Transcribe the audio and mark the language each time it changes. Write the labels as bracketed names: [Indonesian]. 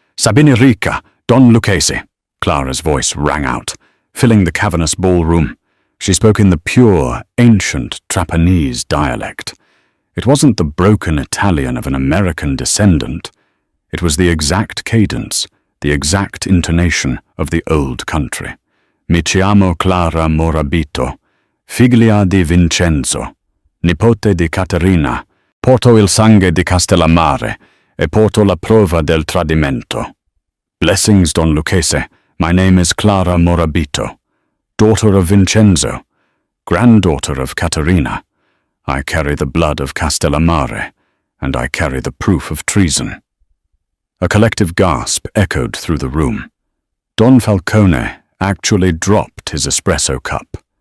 [English] "Sabine Rica, Don Lucchesi," Clara's voice rang out, filling the cavernous ballroom. She spoke in the pure, ancient Trapanese dialect. It wasn't the broken Italian of an American descendant. It was the exact cadence, the exact intonation of the old country. [Italian] "Mi chiamo Clara Morabito, figlia di Vincenzo, nipote di Caterina, porto il sangue di Castellammare e porto la prova del tradimento." [English] "Blessings, Don Lucchesi. My name is Clara Morabito, daughter of Vincenzo, granddaughter of Caterina. I carry the blood of Castellammare, and I carry the proof of treason." A collective gasp echoed through the room. Don Falcone actually dropped his espresso cup.